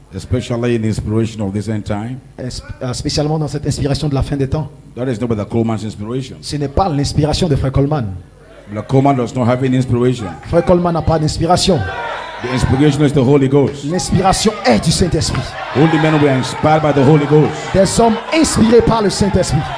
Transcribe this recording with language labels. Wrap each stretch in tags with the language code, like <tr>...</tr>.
<en>especially in the inspiration of this end time.</en> <fr>spécialement dans cette inspiration de la fin des temps.</fr> <en>That is not Brother Coleman's inspiration.</en> <fr>Ce n'est pas l'inspiration de frère Coleman.</fr> <en>Brother Coleman does not have any inspiration.</en> <fr>Frère Coleman n'a pas d'inspiration.</fr> <en>The inspiration is the Holy Ghost.</en> <fr>L'inspiration est du Saint-Esprit.</fr> <en>Only men were inspired by the Holy Ghost.</en> <fr>Des hommes inspirés par le Saint-Esprit.</fr>